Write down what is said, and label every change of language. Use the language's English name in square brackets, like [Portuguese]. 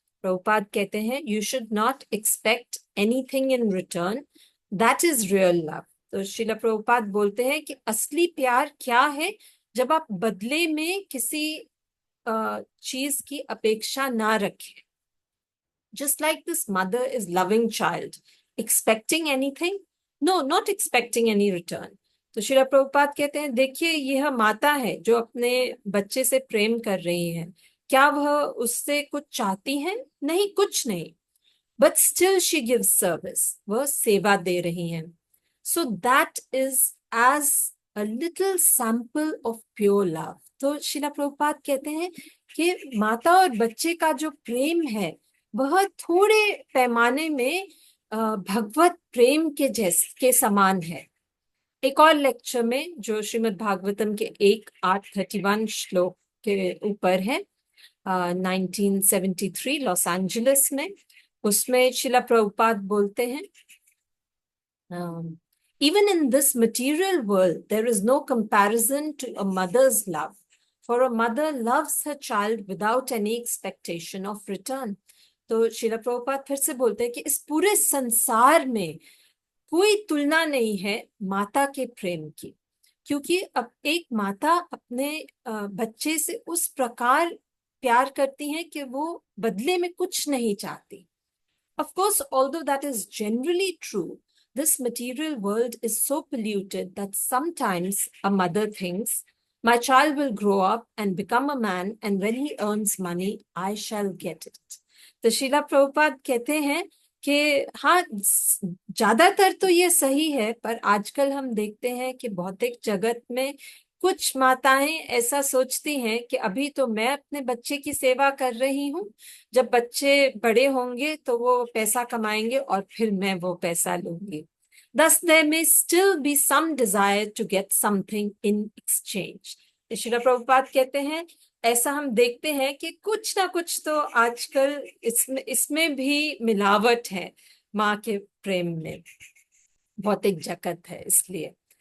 [English] Prabhupada [Hindi] कहते हैं, [English] You should not expect anything in return, that is real love. [Hindi] तो शिला प्रभुपाद बोलते हैं कि असली प्यार क्या है? जब आप बदले में किसी चीज की अपेक्षा ना रखें। [English] Just like this mother is loving child, expecting anything? No, not expecting any return. [Hindi] तो श्रीला प्रभुपाद कहते हैं, देखिए यह माता है जो अपने बच्चे से प्रेम कर रही है, क्या वह उससे कुछ चाहती है? नहीं, कुछ नहीं। [English] but still she gives service, [Hindi] वह सेवा दे रही हैं। [English] So that is as a little sample of pure love. [Hindi] तो श्रीला प्रभुपाद कहते हैं कि माता और बच्चे का जो प्रेम है वह थोड़े पैमाने में भगवत प्रेम के समान है। एक और लेक्चर में जो श्रीमद् भागवतम के 1:831 श्लोक के ऊपर है, 1973 लॉस एंजलिस में, उसमें शिला प्रभुपाद बोलते हैं, [English] even in this material world there is no comparison to a mother's love, for a mother loves her child without any expectation of return. [Hindi] तो शिला प्रभुपाद फिर से बोलते हैं कि इस पूरे संसार में कोई तुलना नहीं है माता के प्रेम की, क्योंकि अब एक माता अपने बच्चे से उस प्रकार प्यार करती है कि वो बदले में कुछ नहीं चाहती। [English] Of course, although that is generally true, this material world is so polluted that sometimes a mother thinks, my child will grow up and become a man, and when he earns money, I shall get it. [Hindi] तो शिला प्रभुपाद कहते हैं कि हाँ, ज्यादातर तो ये सही है, पर आजकल हम देखते हैं कि भौतिक जगत में कुछ माताएं ऐसा सोचती हैं कि अभी तो मैं अपने बच्चे की सेवा कर रही हूँ, जब बच्चे बड़े होंगे तो वो पैसा कमाएंगे और फिर मैं वो पैसा लूंगी। [English] Thus there may still be some desire to get something in exchange. [Hindi] Srila Prabhupada कहते हैं, ऐसा हम देखते हैं कि कुछ ना कुछ तो आजकल इसमें भी मिलावट है माँ के प्रेम में, भौतिक जगत है इसलिए।